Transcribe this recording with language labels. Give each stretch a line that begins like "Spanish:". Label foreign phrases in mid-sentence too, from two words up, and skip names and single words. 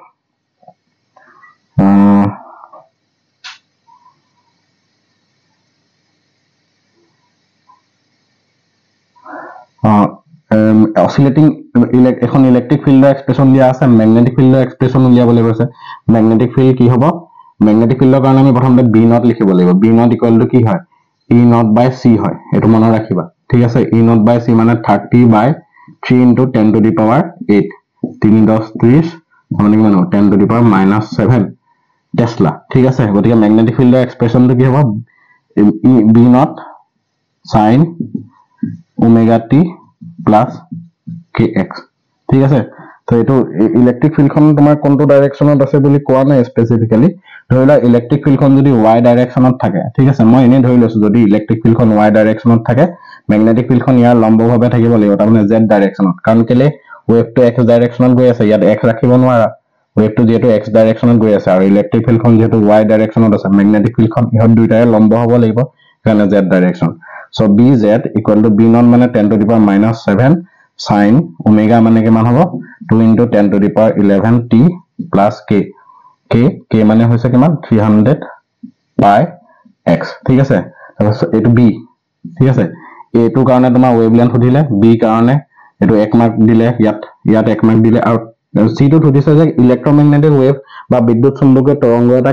Assamese: oscillating এখন
English: electric field
Assamese: এক্সপ্ৰেছন দিয়া আছে
English: magnetic field
Assamese: এক্সপ্ৰেছন উলিয়াবলৈ কৈছে
English: magnetic field
Assamese: কি হ'ব
English: magnetic field
Assamese: কাৰণে আমি প্ৰথমতে
English: b naught
Assamese: লিখিব লাগিব
English: b naught equal to
Assamese: কি হয়
English: e naught by c
Assamese: হয় এটো মনত ৰাখিবা ঠিক আছে
English: e naught by c
Assamese: মানে
English: 30 by 3 into 10 to the power 8
Assamese: 3 10 30 মানে কিমান হ'ব
English: 10 to the power -7 tesla
Assamese: ঠিক আছে গতিকে
English: magnetic field
Assamese: এক্সপ্ৰেছনটো কি হ'ব
English: b naught sin omega t plus kx
Assamese: ঠিক আছে তো এটো
English: electric field
Assamese: তোমাৰ কোনটো ডাইৰেকশনত আছে বুলি কোৱা নাই স্পেসিফিক্যালি ধৰিলা
English: electric field
Assamese: যদি y ডাইৰেকশনত থাকে ঠিক আছে মই এনে ধৰি লৈছো যদি
English: electric field
Assamese: y ডাইৰেকশনত থাকে
English: magnetic field
Assamese: ইয়াৰ লম্বভাৱে থাকিব লাগিব তাৰ মানে z ডাইৰেকশনত কাৰণ কেলে ওয়েভটো x ডাইৰেকশনত গৈ আছে ইয়াত x ৰাখিব নোৱাৰা ওয়েভটো যেটো x ডাইৰেকশনত গৈ আছে আৰু
English: electric field
Assamese: যেটো y ডাইৰেকশনত আছে
English: magnetic field
Assamese: ইহত দুইটাৰে লম্ব হ'ব লাগিব কাৰণে z ডাইৰেকশন
English: so bz equal to b naught
Assamese: মানে
English: 10 to the power -7 sin omega
Assamese: মানে কিমান হ'ব
English: 2 into 10 to the power 11 t plus
Assamese: k মানে হৈছে কিমান 300 pi x ঠিক আছে তাৰপিছত এটো b ঠিক আছে এটো কাৰণে তোমাৰ ওয়েভলেন্থ সুধিলে b কাৰণে এটো 1 মাৰ্ক দিলে ইয়াত 1 মাৰ্ক দিলে আৰু c টো সুধিছে যে
English: electromagnetic wave
Assamese: বা বিদ্যুৎ চুম্বকীয় তৰংগ এটা